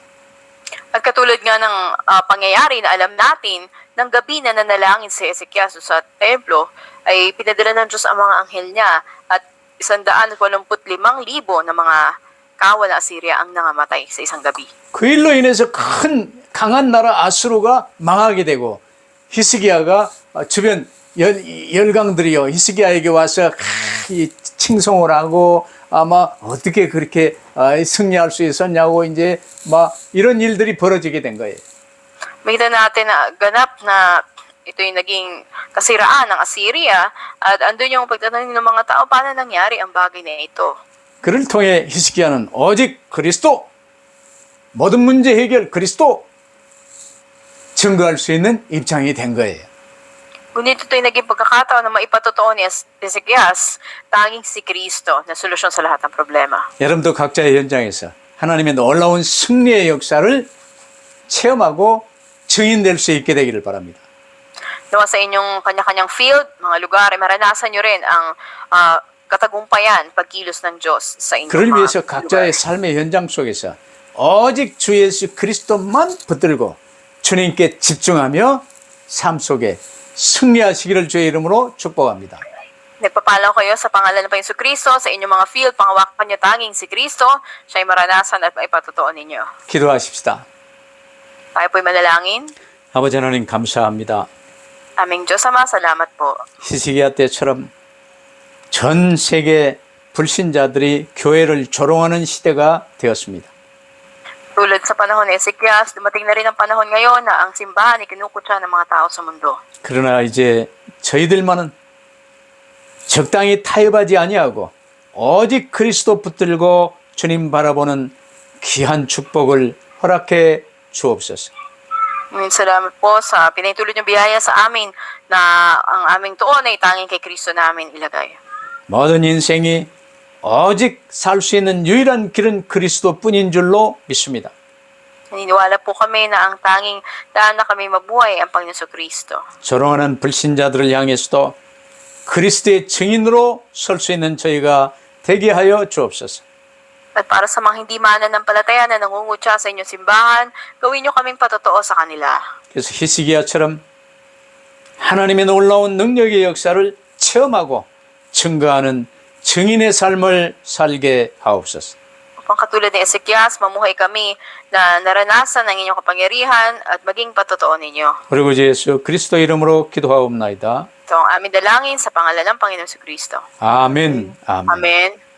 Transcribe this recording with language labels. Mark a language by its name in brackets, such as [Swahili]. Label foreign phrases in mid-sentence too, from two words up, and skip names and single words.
[Filipino] At katulad nga ng pangyayari na alam natin, ng gabi na nanalangin si Ezekias sa templo, ay pinadala ng Diyos ang mga anghel niya at 185,000 na mga kawan na Assyria ang nangamatay sa isang gabi. [Korean] 그 일로 인해서 큰 강한 나라 아수르가 망하게 되고 히스기야가 주변 열강들이요 히스기야에게 와서 칭송을 하고 아마 어떻게 그렇게 승리할 수 있었냐고 이제 막 이런 일들이 벌어지게 된 거예요. [Filipino] Makita natin na ganap na ito'y naging kasiraan ng Assyria at andun yung pagtatanong ng mga tao, paano nangyari ang bagay na ito? [Korean] 그를 통해 히스기야는 오직 그리스도, 모든 문제 해결 그리스도 증거할 수 있는 입장이 된 거예요. [Filipino] Ngunit ito'y naging pagkakataon na maipatotoo ni Ezekias, tanging si Kristo na solusyon sa lahat ng problema. [Korean] 여러분도 각자의 현장에서 하나님의 놀라운 승리의 역사를 체험하고 증인될 수 있게 되기를 바랍니다. [Filipino] Nawa sa inyong kanya-kanyang field, mga lugar, ay maranasan nyo rin ang katagumpayan, pagkilos ng Diyos sa inyong [Korean] 그를 [Filipino] mga [Korean] 위해서 [Filipino] lugar. [Korean] 각자의 삶의 현장 속에서 오직 주 예수 그리스도만 붙들고 주님께 집중하며 삶 속에 승리하시기를 주의 이름으로 축복합니다. [Filipino] Nagpapalaw kayo sa pangalan ng Panginoon Kristo sa inyong mga field, pangawakan nyo tanging si Kristo, siya'y maranasan at maipatotoo ninyo. [Korean] 기도하십시다. [Filipino] Tayo po'y manalangin. [Korean] 아버지 하나님 감사합니다. [Filipino] Aming Diyos Ama, salamat po. [Korean] 히스기야 때처럼 전 세계 불신자들이 교회를 조롱하는 시대가 되었습니다. [Filipino] Tulad sa panahon ni Ezekias, dumating na rin ang panahon ngayon na ang simbahan ay kinukutsa ng mga tao sa mundo. [Korean] 그러나 이제 저희들만은 적당히 타협하지 아니하고 오직 그리스도 붙들고 주님 바라보는 귀한 축복을 허락해 주옵소서. [Filipino] Salamat po sa pinahintulot niyong biyaya sa amin na ang aming tuon ay tanging kay Kristo namin ilagay. [Korean] 모든 인생이 오직 살 수 있는 유일한 길은 그리스도뿐인 줄로 믿습니다. [Filipino] Naniniwala po kami na ang tanging daan na kami mabuhay ay ang Panginoon Kristo. [Korean] 조롱하는 불신자들을 향해서도 그리스도의 증인으로 설 수 있는 저희가 되게 하여 주옵소서. [Filipino] At para sa mga hindi mananampalataya na nangungutya sa inyong simbahan, gawin niyo kaming patotoo sa kanila. [Korean] 그래서 히스기야처럼 하나님의 놀라운 능력의 역사를 체험하고 증거하는 증인의 삶을 살게 하옵소서. [Filipino] Upang katulad ni Ezekias, mamuhay kami na naranasan ng inyong kapangyarihan at maging patotoo ninyo. [Korean] 그리고 주 예수 그리스도 이름으로 기도하옵나이다. [Filipino] Ito ang aming dalangin sa pangalan ng Panginoon Kristo. [Korean] 아멘. 아멘. [Filipino] Amen.